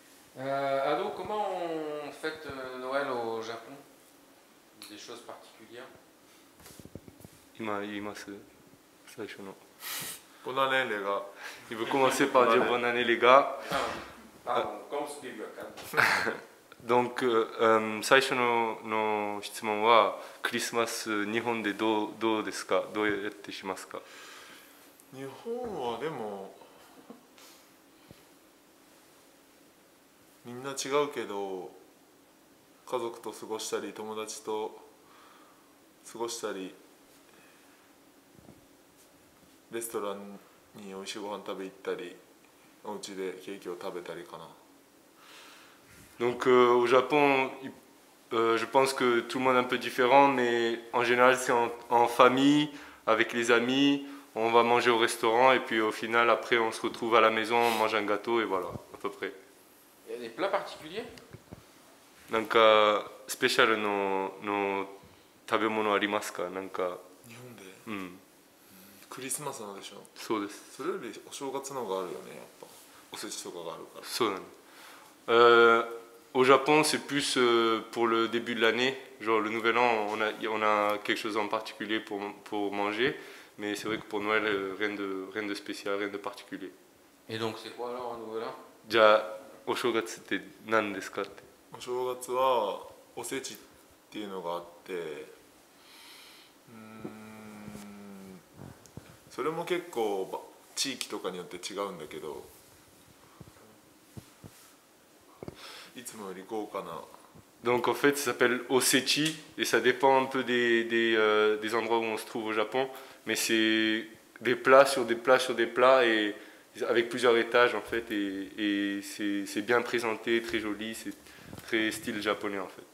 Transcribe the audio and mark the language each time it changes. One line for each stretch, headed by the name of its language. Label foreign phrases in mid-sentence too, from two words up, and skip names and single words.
French: Ado, comment on fête Noël au Japon? Des choses particulières?
Japanese: 今言います最初の
French: Bonne année les gars. Il veut commencer par Bonne dire année. bonne année les gars. Pardon, comme ce début à
Japanese: Donc 最初の質問はクリスマス日本でどうですか？どうやってしますか？日本はでもみんな違うけど、家族と過ごしたり友達と過ごしたり、レストランに美味しいご飯食べ行ったり、お家でケーキを食べたりかな。
French: Donc au Japon, je pense que tout le monde est un peu différent, mais en général c'est en famille, avec les amis, on va manger au restaurant et puis au final après on se retrouve à la maison, on mange un gâteau et voilà, à peu près. Il y a des plats particuliers?
Japanese: なんかスペシャルの食べ物ありますか？なんか日本で、クリスマスのでしょ。そうです。それよりお正月の方があるよね、やっぱおせちとかがあるから。そうなの。
French: Au Japon, c'est plus pour le début de l'année. Genre le nouvel an, on a quelque chose en particulier pour manger. Mais c'est vrai que pour Noël, rien de spécial, rien de particulier. Et donc c'est quoi alors un nouvel an?
Japanese: じゃあ、お正月って何ですかって。お正月はおせちっていうのがあって、それも結構地域とかによって違うんだけど、いつもより豪華な。
French: Donc en fait, ça s'appelle osechi et ça dépend un peu des endroits où on se trouve au Japon. Mais c'est des plats sur des plats sur des plats et avec plusieurs étages en fait. Et c'est bien présenté, très joli, c'est très style japonais en fait.